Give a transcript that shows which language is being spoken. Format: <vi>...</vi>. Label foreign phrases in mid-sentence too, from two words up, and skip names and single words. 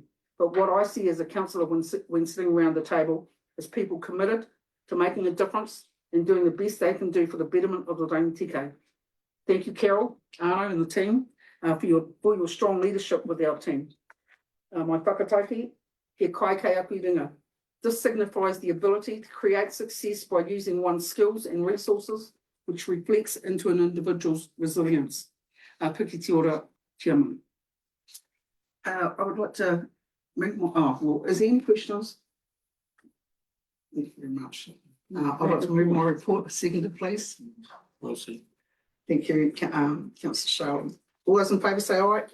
<en>But what I see as a councillor when sitting around the table is people committed to making a difference and doing the best they can do for the betterment of the Rangitike. Thank you, Carol, Arno and the team for your strong leadership with our team. My whakataukī,</en> <mi>he kai kei aku ringa.</mi> <en>This signifies the ability to create success by using one's skills and resources, which reflects into an individual's resilience.</en> <mi>Puki te ora,</mi> <en>Chairman. I would like to is there any questions? Thank you very much. I'd like to move my report to second, please. We'll see. Thank you, Councillor Charlotte. All those in favour say aye.</en>